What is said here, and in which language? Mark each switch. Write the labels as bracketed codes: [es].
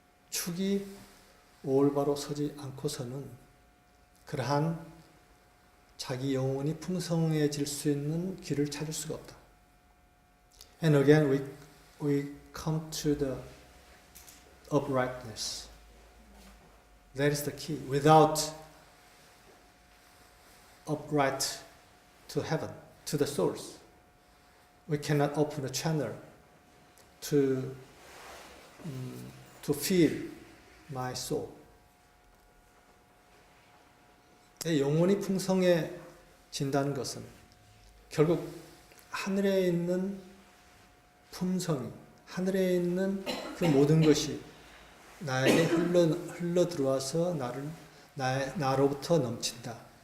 [ko] 축이 올바로 서지 않고서는 그러한 자기 영혼이 풍성해질 수 있는 길을 찾을 수가 없다. [en] And again we come to the uprightness. That is the key. Without upright to heaven, to the source, we cannot open a channel to feel my soul. [ko] 내 영혼이 풍성해진다는 것은 결국 하늘에 있는 품성이, 하늘에 있는 그 모든 것이 나에게 흘러 들어와서 나로부터 넘친다.